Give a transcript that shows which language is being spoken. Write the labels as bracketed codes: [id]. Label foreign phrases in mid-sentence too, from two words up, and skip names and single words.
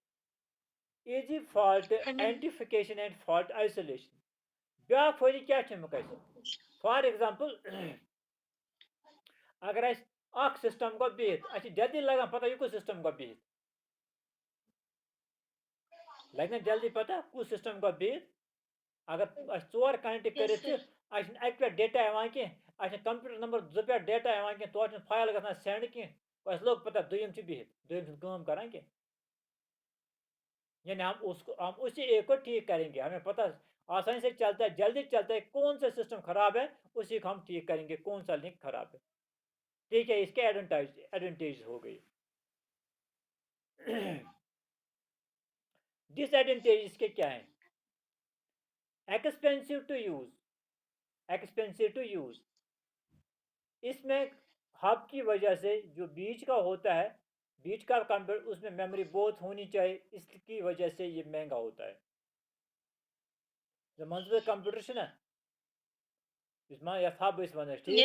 [en] identification and fault isolation [ks] بیٛاکھ فٲیدٕ کیٛاہ چھُ امیُک اَسہِ [en] for example [ks] اگر اَسہِ اکھ سسٹم گوٚو بِہِتھ اَسہِ چھِ جلدی لگان پتہ یہِ کُس سسٹم گوٚو بِہِتھ لگہِ نا جلدی پتہ کُس سِسٹم گوٚو بِہِتھ اگر اَسہِ 4 کنیکٹ [en] Yes, [ks] کٔرِتھ چھِ [en] sir. [ks] اَسہِ چھُنہٕ اَکہِ پٮ۪ٹھ ڈیٹا یِوان کینٛہہ اَسہِ چھُنہٕ کمپیوٗٹر نمبر 2 پٮ۪ٹھ ڈیٹا یِوان کینٛہہ تورٕ چھُنہٕ فایل گژھان سینڈ کینٛہہ اَسہِ لوٚگ پتہ دوٚیِم چھُ بِہِتھ دوٚیِم چھُنہٕ کٲم کران کینٛہہ [ur] یعنی ہم اسی ایک کو ٹھیک کریں گے ہمیں پتہ آسانی سے چلتا ہے جلدی چلتا ہے کون سا سسٹم خراب ہے اسی کو ہم ٹھیک کریں گے کون سا لنک خراب ہے ٹھیک ہے اس کے ایڈوانٹیج ہو گئی ڈس ایڈوانٹیج اس کے کیا ہیں [en] expensive to use [ur] اس میں ہب کی وجہ سے جو بیچ کا ہوتا ہے بیچ کا کمپیوٹر اس میں میموری بہت ہونی چاہیے اس کی وجہ سے یہ مہنگا ہوتا ہے جو منصوبے کمپیوٹر نا اس میں [ks] یتھ ہب اس ونان [ur] ٹھیک